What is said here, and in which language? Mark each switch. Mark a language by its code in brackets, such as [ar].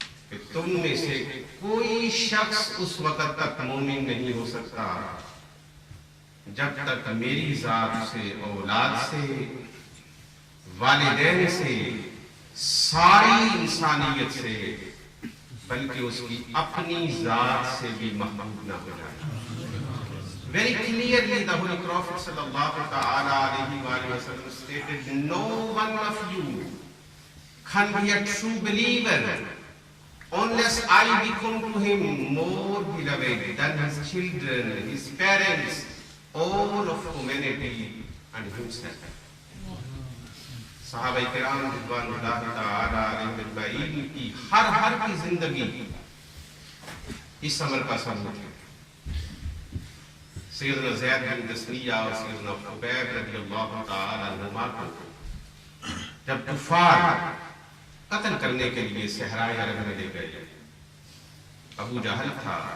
[ur] کہ تم میں سے کوئی شخص اس وقت تک مومن نہیں ہو سکتا جب تک میری ذات سے، اولاد سے، والدین سے، ساری انسانیت سے بلکہ اس کی اپنی ذات سے بھی محبوب نہ ہو جائے. [en] Very clearly the Holy Prophet sallallahu ta'ala alayhi wa sallam stated, no one of you can be a true believer unless I become to him more beloved than his children, his parents, all of humanity and himself. [ur] صحابہ کرام رضوان اللہ تعالی علیہم اجمعین کی ہر کی زندگی اس عمل کا ثبوت ہے. سیدنا زید بن دسنیہ اور سیدنا خبیب رضی اللہ تعالی عنہما کو جب کفار قتل کرنے کے لیے صحرائے عرب میں لے گئے، ابو جہل تھا.